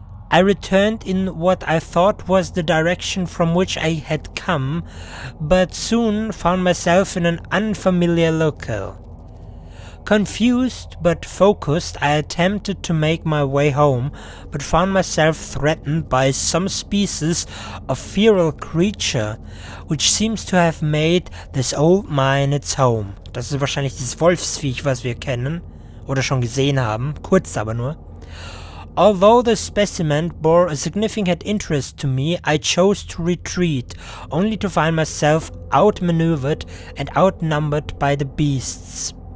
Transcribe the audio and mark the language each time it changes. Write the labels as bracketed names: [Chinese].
[English] I returned in what I thought was the direction from which I had come, but soon found myself in an unfamiliar locale. Confused but focused, I attempted to make my way home, but found myself threatened by some species of feral creature, which seems to have made this old mine its home. [German] Das ist wahrscheinlich dieses Wolfsviech, was wir kennen. Oder schon gesehen haben, kurz aber nur. [English] Although the specimen bore a significant interest to me, I chose to retreat, only to find myself outmaneuvered and outnumbered by the beasts.